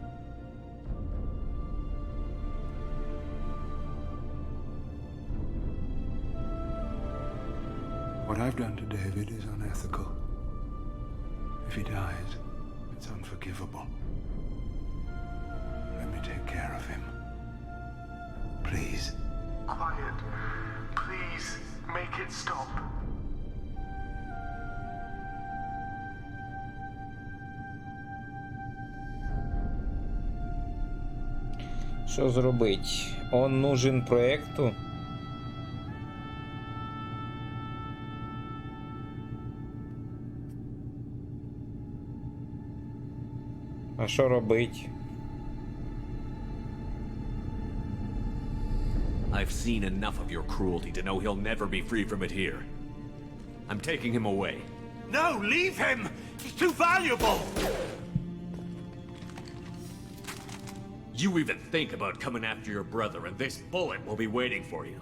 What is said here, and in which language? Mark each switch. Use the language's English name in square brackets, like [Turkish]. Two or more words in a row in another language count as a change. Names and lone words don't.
[English] What I've done to David is unethical. If he dies, it's unforgivable. Let me take care of him. Please. quiet. Please, make it stop. [Ukrainian] Що зробить? [Russian] Он нужен проекту. [Ukrainian] А що робить? [English] I've seen enough of your cruelty to know he'll never be free from it here. I'm taking him away. No, leave him! He's too valuable! You even think about coming after your brother, and this bullet will be waiting for you.